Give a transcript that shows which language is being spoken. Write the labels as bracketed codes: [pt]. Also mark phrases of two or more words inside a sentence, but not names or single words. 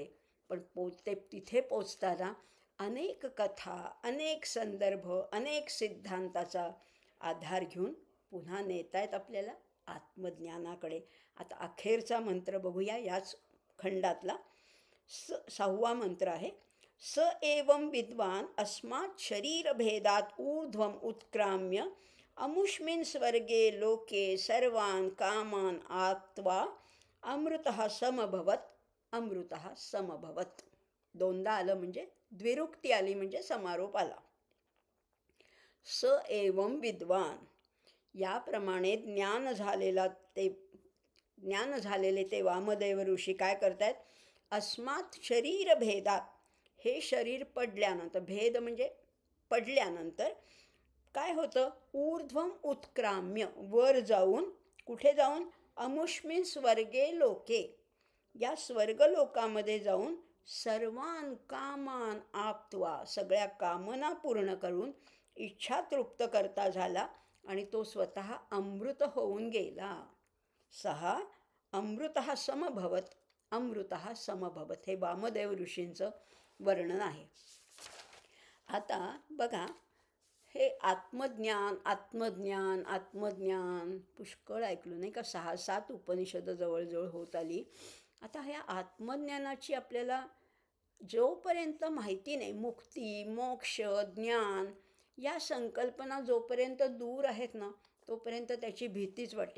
[mr] पण तिथे पोचताना अनेक कथा, अनेक संदर्भ, अनेक सिद्धांताचा आधार घेऊन पुन्हा नेत आहेत आपल्याला आत्मज्ञानाकडे. आता अखेरचा मंत्र बघूया याच खंडातला. 6वा मंत्र आहे. [sa] स एवं विद्वान अस्मात् शरीरभेदात ऊर्ध्वम उत्क्राम्य अमुष्मिन् स्वर्गे लोके सर्वान् कामान् आत्वा अमृतः समभवत. अमृतः समभवत [mr] 2दा आलं म्हणजे द्विरुक्ती आली, म्हणजे समारोप आला. [sa] स एवं विद्वान, [mr] याप्रमाणे ज्ञान झालेले ते वामदेव ऋषी काय करतायत? [sa] अस्मात् शरीरभेदात, [mr] हे शरीर पडल्यानंतर, भेद म्हणजे पडल्यानंतर काय होतं? [sa] ऊर्ध्वम उत्क्राम्य, [mr] वर जाऊन. कुठे जाऊन? [sa] अमुष्मिन् स्वर्गे लोके, [mr] या स्वर्गलोकामध्ये जाऊन [sa] सर्वान कामान आप्त्वा, [mr] सगळ्या कामना पूर्ण करून इच्छा तृप्त करता झाला आणि तो स्वतः अमृत होऊन गेला. [sa] 6 अमृतः समभवत. अमृतः समभवत [mr] हे वामदेव ऋषींचं वर्णन आहे. आता बघा, हे आत्मज्ञान आत्मज्ञान आत्मज्ञान पुष्कळ ऐकलं नाही का? 6-7 उपनिषदं जवळजवळ होत आली. आता ह्या आत्मज्ञानाची आपल्याला जोपर्यंत माहिती नाही, मुक्ती, मोक्ष, ज्ञान या संकल्पना जोपर्यंत दूर आहेत ना, तोपर्यंत त्याची भीतीच वाटते.